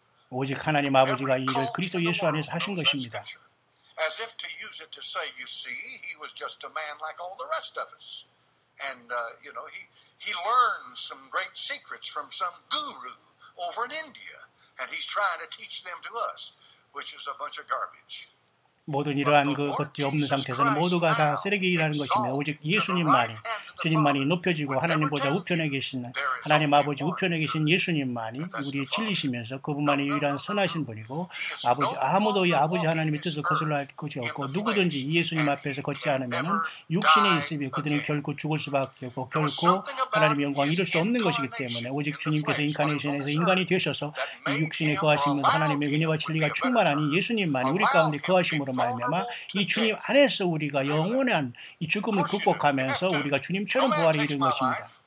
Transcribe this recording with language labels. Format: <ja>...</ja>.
<ko>오직 하나님 아버지가 이 일을 그리스도 예수 안에서 하신 것입니다.</ko> <en>As if to use it to say, you see, he was just a man like all the rest of us. And, he learned some great secrets from some guru over in India. And he's trying to teach them to us, which is a bunch of garbage.</en> <ko>모든 이러한 것이 없는 상태에서는 모두가 다 쓰레기라는 것입니다. 오직 예수님만이, 주님만이 높여지고 하나님 보좌 우편에 계신 하나님 아버지 우편에 계신 예수님만이 우리의 진리시면서 그분만이 유일한 선하신 분이고 아무도 이 아버지 하나님의 뜻을 거슬러 할 것이 없고 누구든지 이 예수님 앞에서 걷지 않으면 육신에 있으며 그들은 결코 죽을 수밖에 없고 결코 하나님의 영광을 이룰 수 없는 것이기 때문에 오직 주님께서 인카네이션에서 인간이 되셔서 이 육신에 거하시면서 하나님의 은혜와 진리가 충만하니 예수님만이 우리 가운데 거하심으로 말미암아 이 주님 안에서 우리가 영원한 이 죽음을 극복하면서 우리가 주님처럼 부활에 이른 것입니다.</ko>